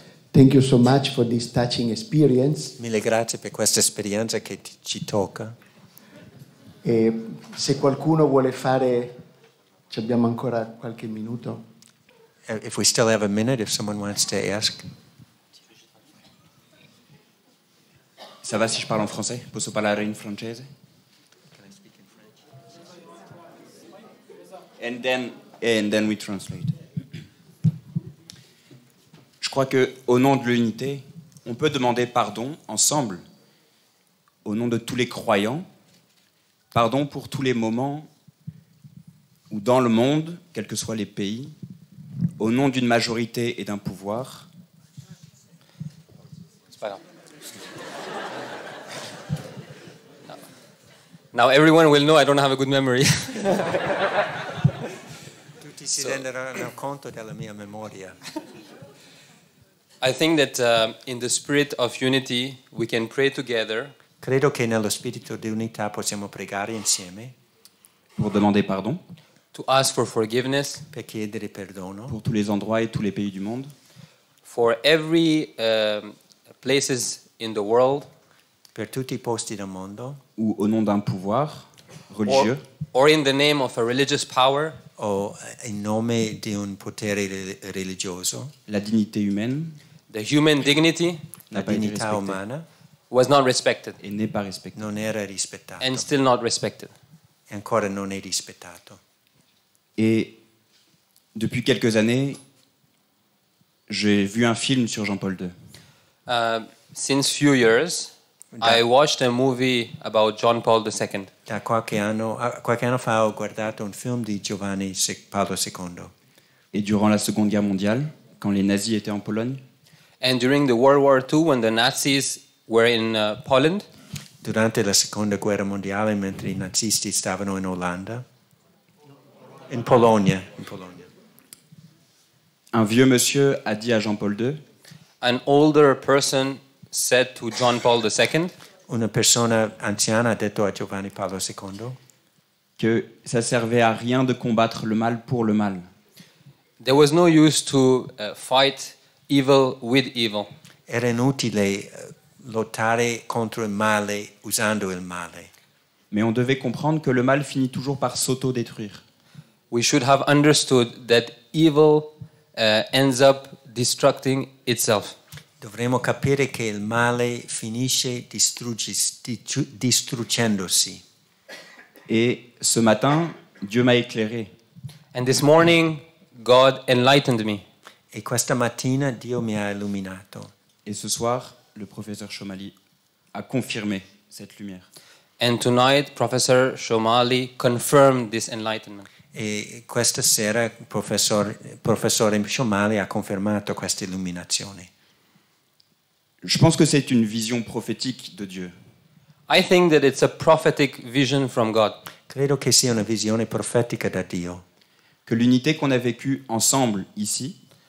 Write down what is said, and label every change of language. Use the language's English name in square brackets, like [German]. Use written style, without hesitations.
[English] Thank you so much for this touching experience. [Italian] Mille grazie per questa esperienza che ci tocca. E se qualcuno vuole fare, ci abbiamo ancora qualche minuto. [English] If we still have a minute, if someone wants to ask. [French] Ça va si je parle en français? [Italian] Posso parlare in francese? [English] And then we translate. [French] Je crois qu'au nom de l'unité, on peut demander pardon ensemble, au nom de tous les croyants, pardon pour tous les moments où dans le monde, quels que soient les pays, au nom d'une majorité et d'un pouvoir, c'est pas grave. [English] Now everyone will know I don't have a good memory. [Italian] Tutti si renderanno conto della mia memoria. [English] I think that in the spirit of unity we can pray together. [Italian] Credo che nello spirito di unità possiamo pregare insieme [French] pour demander pardon, [English] to ask for forgiveness, [Italian] per chiedere perdono [French] pour tous les endroits et tous les pays du monde, [English] for every places in the world, [Italian] per tutti I posti del mondo, [French] ou au nom d'un pouvoir religieux, [English] or in the name of a religious power, [Italian] o in nome di un potere religioso, [French] la dignité humaine, [English] the human dignity [Italian] la dignità umana [English] was not respected [French] et n'est pas respectée. [Italian] non era rispettata [English] and still not respected. [Italian] e ancora non è rispettato. [French] Et depuis quelques années, j'ai vu un film sur Jean-Paul II. [English] Since few years, I watched a movie about John Paul II. [Italian] Da qualche anno fa ho guardato un film di Paolo II. [French] Et durant la Seconde Guerre mondiale, quand les nazis étaient en Pologne, [English] And during the World War II, when the Nazis were in Poland, [Italian] Durante la Seconda Guerra Mondiale, mentre I nazisti stavano in Olanda, in Polonia. [French] un vieux monsieur a dit à Jean-Paul II, [English] an older person said to John Paul II [Italian] Una persona anziana ha detto a Giovanni Paolo II [French] que ça servait à rien de combattre le mal pour le mal. [English] there was no use to fight evil with evil. [Italian] era inutile lottare contro il male usando il male. [French] Mais on devait comprendre que le mal finit toujours par s'auto-détruire. [English] We should have understood that evil ends up destructing itself. [Italian] Dovremmo capire che il male finisce distruggendosi. [French] Et ce matin, Dieu m'a éclairé. [English] And this morning, God enlightened me. [Italian] E questa mattina Dio mi ha illuminato. [French] Et ce soir, le professeur Shomali a confirmé cette lumière. [English] And tonight, Professor Shomali confirmed this enlightenment. [Italian] E questa sera il professore Shomali ha confermato questa illuminazione. [French] Je pense que c'est une vision prophétique de Dieu. [English] I think that it's a prophetic vision from God. [Italian] Credo che sia una visione profetica da Dio. [French] Que l'unité qu'on a vécue ensemble ici,